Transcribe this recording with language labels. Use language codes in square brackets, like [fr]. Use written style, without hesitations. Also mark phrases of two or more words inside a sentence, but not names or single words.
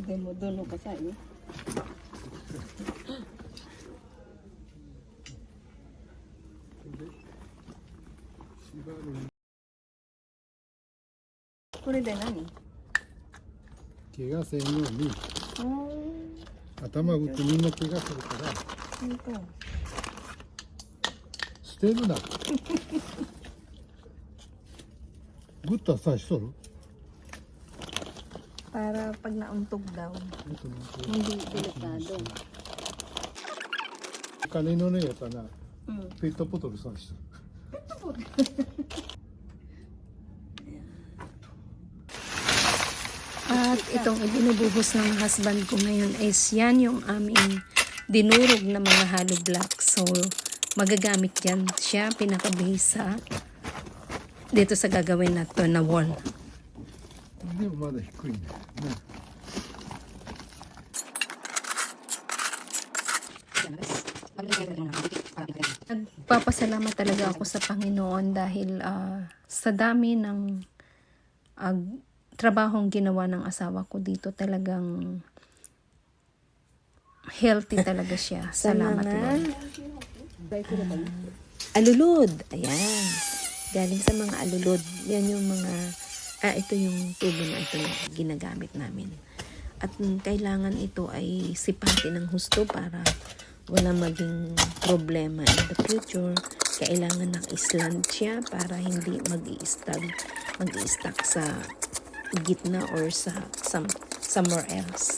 [ja] でもどの臭い？これで何？怪我せんように。頭打ってみんな怪我するから捨てるな。グッとはさしとる [tl] Para pag nauntog daw, hindi delikado. [ja] 金のねやつはな、ペットボトルさしとる。 [tl] At itong ibinubuhos ng husband ko ngayon is yan yung aming dinurog na mga hollow blocks. So, magagamit yan siya, pinaka-base dito sa gagawin na to na wall. [ja] でもまだ低いね。 [tl] Nagpapasalamat talaga ako sa Panginoon dahil sa dami ng trabahong ginawa ng asawa ko dito, talagang healthy talaga siya. Salamat Lord. alulod. Ayan. Galing sa mga alulod. Yan yung mga, ito yung tubo na ito na ginagamit namin. At kailangan ito ay sipatin ng husto para wala maging problema [en] in the future. [tl] Kailangan naka-slant siya para hindi mag-i-stuck sa gitna or sa [en] somewhere else.